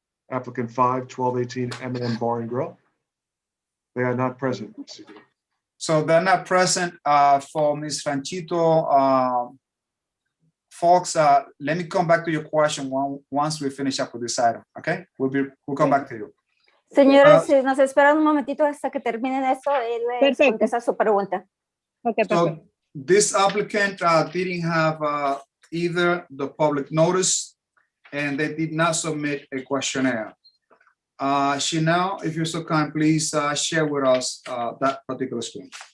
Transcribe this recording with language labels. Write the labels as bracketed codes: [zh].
[en] Applicant 5, 1218 M&M Bar and Grill. They are not present. So they're not present for Ms. Ranchito. Folks, let me come back to your question once we finish up with this item, okay? We'll come back to you. [es] Señores, si nos esperan un momentito hasta que terminen eso, él les contesta su pregunta. [en] Okay, so this applicant didn't have either the public notice and they did not submit a questionnaire. Chanel, if you're so kind, please share with us that particular screen.